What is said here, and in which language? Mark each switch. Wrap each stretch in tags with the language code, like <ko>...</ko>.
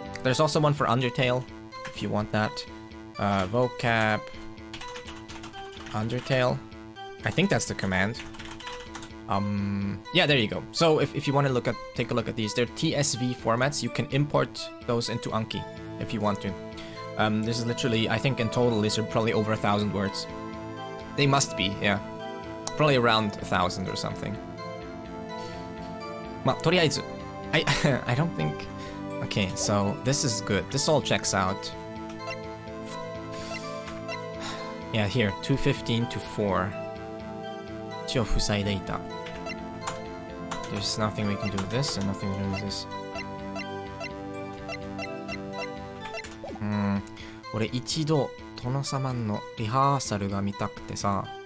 <en>There's also one for Undertale, if you want that. Vocab Undertale. I think that's the command. Yeah, there you go. So if you want to take a look at these, they're TSV formats. You can import those into Anki if you want to. This is literally, I think in total, these are probably over 1,000 words. They must be, yeah. Probably around 1,000 or something.</en> <ja>まあ、とりあえず</ja> <en>I don't think... Okay, so this is good. This all checks out. Yeah, here, 215 to 4.</en> <ja>一応塞いでいた.</ja> <en>There's nothing we can do with this and nothing we can do with this.</en> <ja>俺一度殿様のリハーサルが見たくてさ。</ja>